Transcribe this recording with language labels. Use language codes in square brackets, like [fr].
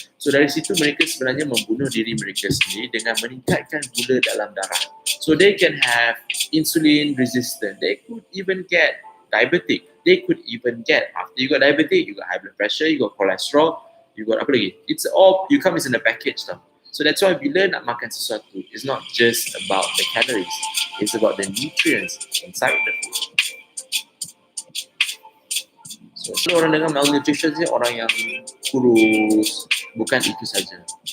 [ms] So dari situ mereka sebenarnya membunuh diri mereka sendiri dengan meningkatkan gula dalam darah. [en] So they can have insulin resistant. They could even get diabetic. They could even get, after you got diabetic, you got high blood pressure, you got cholesterol, you got [ms] apa lagi? [en] It's all, you come in a package tau. So that's why [ms] bila nak makan sesuatu, [en] it's not just about the calories. It's about the nutrients inside the food. [ms] So orang dengan malnutrition ni orang yang kurus, bukan itu saja.